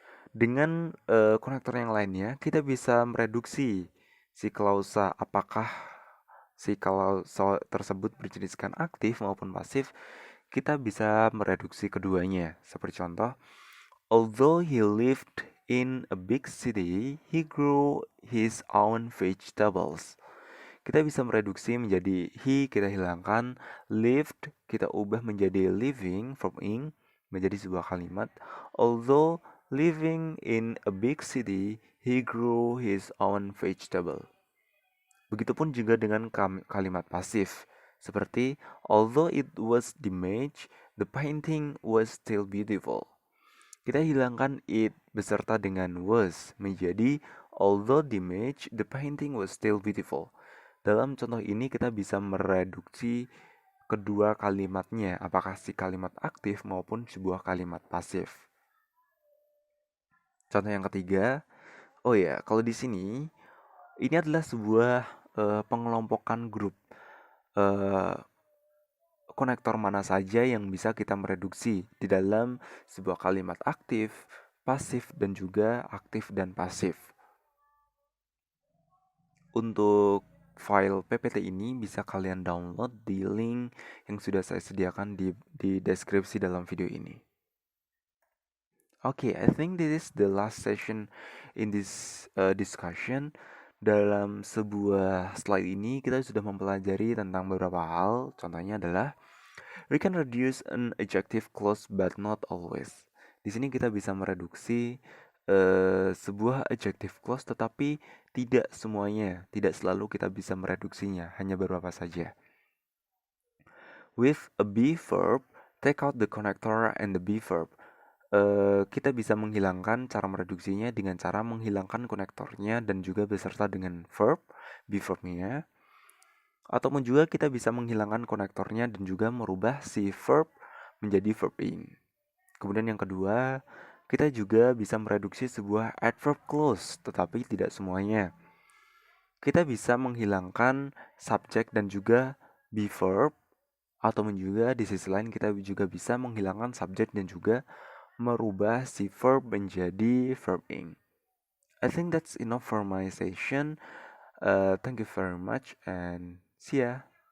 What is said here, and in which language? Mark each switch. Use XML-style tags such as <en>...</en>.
<id>Dengan konektor yang lainnya, kita bisa mereduksi si klausa apakah si klausa tersebut berjeniskan aktif maupun pasif. Kita bisa mereduksi keduanya. Seperti contoh,</id> <en>although he lived in a big city, he grew his own vegetables.</en> <id>Kita bisa mereduksi menjadi he, kita hilangkan, lived, kita ubah menjadi living, verb ing, menjadi sebuah kalimat.</id> <en>Although living in a big city, he grew his own vegetable.</en> <id>Begitupun juga dengan kalimat pasif, seperti</id> <en>although it was damaged, the painting was still beautiful.</en> <id>Kita hilangkan it beserta dengan was menjadi</id> <en>although damaged, the painting was still beautiful.</en> <id>Dalam contoh ini kita bisa mereduksi kedua kalimatnya, apakah si kalimat aktif maupun sebuah kalimat pasif. Contoh yang ketiga, oh ya, kalau di sini ini adalah sebuah pengelompokan grup konektor mana saja yang bisa kita mereduksi di dalam sebuah kalimat aktif, pasif, dan juga aktif dan pasif. Untuk file PPT ini bisa kalian download di link yang sudah saya sediakan di deskripsi dalam video ini.</id> <en>Okay, I think this is the last session in this discussion.</en> <id>Dalam sebuah slide ini kita sudah mempelajari tentang beberapa hal. Contohnya adalah</id> <en>we can reduce an adjective clause but not always.</en> <id>Di sini kita bisa mereduksi sebuah adjective clause tetapi tidak semuanya, tidak selalu kita bisa mereduksinya, hanya beberapa saja.</id> <en>With a be verb, take out the connector and the be verb.</en> <id>Kita bisa menghilangkan cara mereduksinya dengan cara menghilangkan konektornya dan juga beserta dengan verb, be verbnya. Ataupun juga kita bisa menghilangkan konektornya dan juga merubah si verb menjadi verb ing. Kemudian yang kedua, kita juga bisa mereduksi sebuah adverb clause, tetapi tidak semuanya. Kita bisa menghilangkan subjek dan juga be verb, ataupun juga di sisi lain kita juga bisa menghilangkan subjek dan juga merubah si verb menjadi verb ing.</id> <en>I think that's enough for my session. Thank you very much and see ya.</en>